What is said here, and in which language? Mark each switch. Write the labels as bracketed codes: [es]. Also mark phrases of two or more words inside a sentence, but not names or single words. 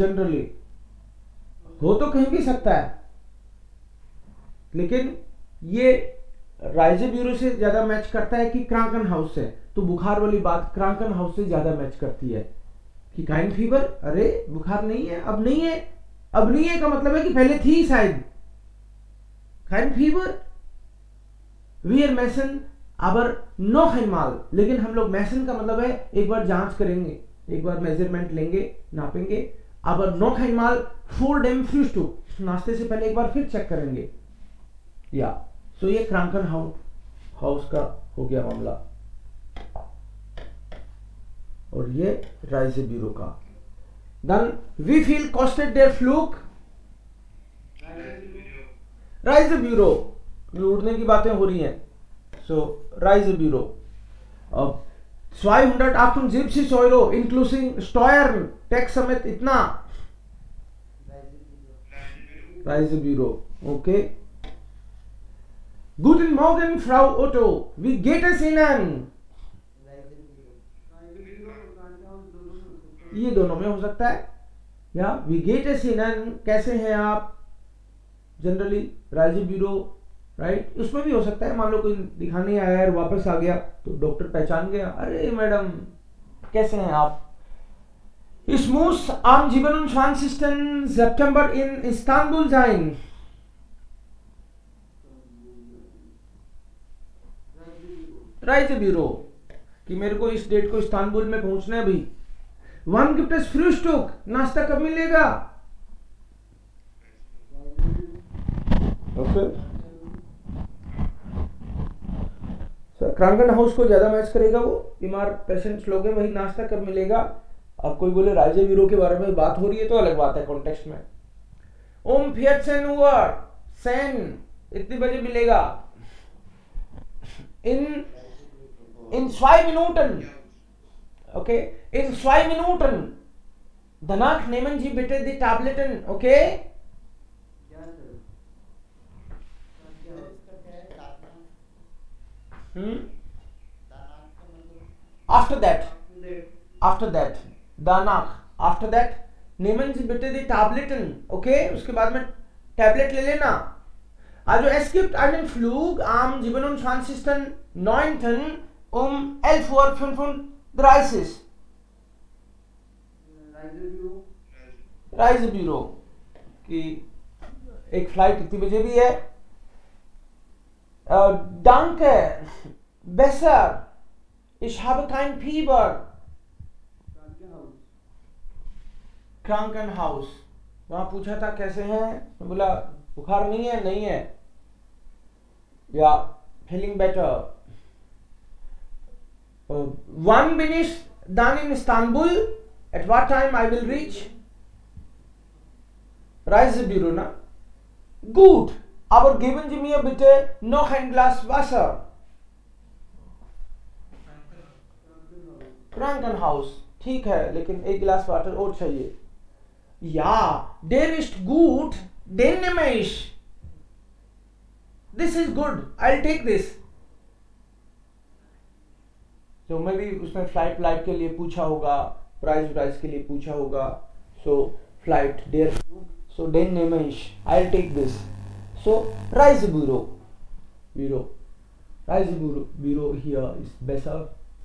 [hi] जनरली हो तो कहीं भी सकता है, लेकिन ये राइज़ेब्यूरो से ज्यादा मैच करता है कि क्रांकनहाउस से। तो बुखार वाली बात क्रांकनहाउस से ज्यादा मैच करती है कि [de] kein Fieber, [hi] अरे बुखार नहीं है, अब नहीं है। अब नहीं है का मतलब है कि पहले थी शायद। [de] kein Fieber, wir messen aber noch einmal, [hi] लेकिन हम लोग मैसन का मतलब है एक बार जांच करेंगे, एक बार मेजरमेंट लेंगे, नापेंगे। [de] aber noch einmal vor dem Frühstück, [hi] नाश्ते से पहले एक बार फिर चेक करेंगे। या सो ये क्रांकनहाउस का हो गया मामला, और ये राइज़ेब्यूरो का। [de] Dann wie viel kostet der Flug? [hi] राइज़ेब्यूरो, लूटने की बातें हो रही हैं। [de] So, Reisebüro. 278 Euro inklusive Steuern, [hi] टैक्स समेत इतना। [de] Reisebüro, okay. Guten Morgen, Frau Otto. Wie geht es Ihnen? [hi] ये दोनों में हो सकता है, या [de] Wie geht es Ihnen, [hi] कैसे हैं आप। जनरली Reisebüro, राइट, उसमें भी हो सकता है मान लो कोई दिखाने आया है वापस आ गया तो डॉक्टर पहचान गया, अरे मैडम कैसे हैं आप। [de] Ich muss am 27. September in Istanbul sein. Reisebüro, [hi] कि मेरे को इस डेट को इस्तांबुल में पहुंचना है भाई। [de] Wann gibt es Frühstück, [hi] नाश्ता कब मिलेगा। ओके, क्रांकनहाउस को ज्यादा मैच करेगा, वो बीमार पेशेंट्स लोग हैं, वही नाश्ता कब मिलेगा। अब कोई बोले राइज़ेब्यूरो के बारे में बात हो रही है तो अलग बात है कॉन्टेक्स्ट में। 14 Uhr, सेन इतने बजे मिलेगा। [de] इन 2 Minuten, okay, in 2 Minuten danach nehmen Sie bitte die Tabletten, okay? [en] After that, [de] danach, [en] after that [de] nehmen Sie bitte die Tabletten, okay? [hi] उसके बाद में टैबलेट ले लेना। [de] Also es gibt einen Flug am 27.09. um 11:35 Uhr. [hi] Reisebüro कि एक फ्लाइट इतनी बजे भी है. [de] Danke, besser, ich habe kein Fieber. Krankenhaus. [hi] वहां पूछा था कैसे हैं, मैं बोला बुखार नहीं है, नहीं है, या [en] feeling better. [de] Wann bin ich dann in Istanbul? [en] At what time I will reach? [de] Reisebüro, na? Gut, aber geben Sie mir bitte noch ein Glas Wasser. Krankenhaus, [hi] ठीक है, लेकिन एक गिलास वाटर और चाहिए. [de] Ja, der ist gut, den nehme ich. [en] This is good, I'll take this. [hi] तो मैं भी उसने फ्लाइट के लिए पूछा होगा, प्राइस के लिए पूछा होगा. [de] So flight der, so den nehme ich, [en] I'll take this. So Reisebüro, Reisebüro here is besser.